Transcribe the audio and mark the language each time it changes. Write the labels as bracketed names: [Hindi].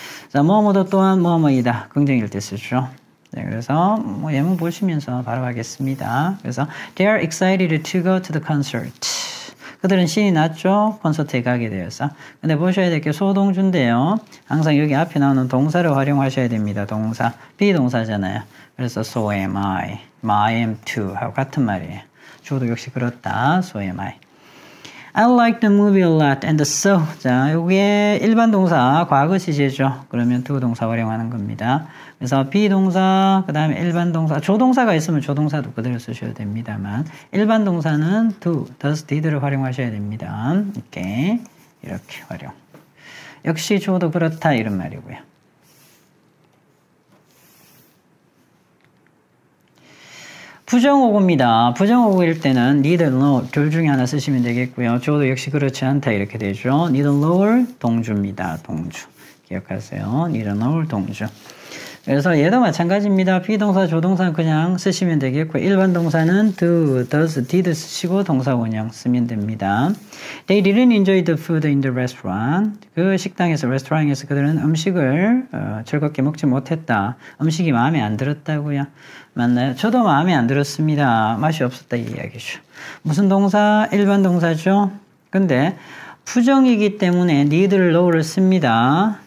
[Korean] 자, 뭐뭐도 또한 뭐뭐이다. 긍정일 때 쓰죠. 네, 그래서 뭐 예문 보시면서 바로 하겠습니다. 그래서 [English] they are excited to go to the concert. [Korean] 그들은 신이 났죠. 콘서트에 가게 되어서. 근데 보셔야 될 게 소동주인데요. 항상 여기 앞에 나오는 동사를 활용하셔야 됩니다. 동사. 비동사잖아요. 그래서 [English] so am I, I am too [Korean] 하고 같은 말이에요. 주어도 역시 그렇다. [English] so am I. I like the movie a lot and so. [Korean] 자, 여기에 일반 동사 과거 시제죠. 그러면 두 동사 활용하는 겁니다. 그래서 비동사, 그 다음에 일반 동사, 조동사가 있으면 조동사도 그대로 쓰셔도 됩니다만 일반 동사는 do, does, did를 활용하셔야 됩니다. 이렇게 활용. 역시 주어도 그렇다 이런 말이고요. 부정어구입니다. 부정어구일 때는 neither nor 둘 중에 하나 쓰시면 되겠고요. 주어도 역시 그렇지 않다 이렇게 되죠. neither nor 동주입니다. 동주. 기억하세요. neither nor 동주. 그래서 얘도 마찬가지입니다. 비동사, 조동사는 그냥 쓰시면 되겠고 일반 동사는 do, does, did 쓰시고 동사 원형 쓰면 됩니다. [English] They didn't enjoy the food in the restaurant. [Korean] 그 식당에서, 레스토랑에서 그들은 음식을 즐겁게 먹지 못했다. 음식이 마음에 안 들었다고요. 맞나요? 저도 마음에 안 들었습니다. 맛이 없었다 이 이야기죠. 무슨 동사? 일반 동사죠. 근데 부정이기 때문에 neither nor를 씁니다.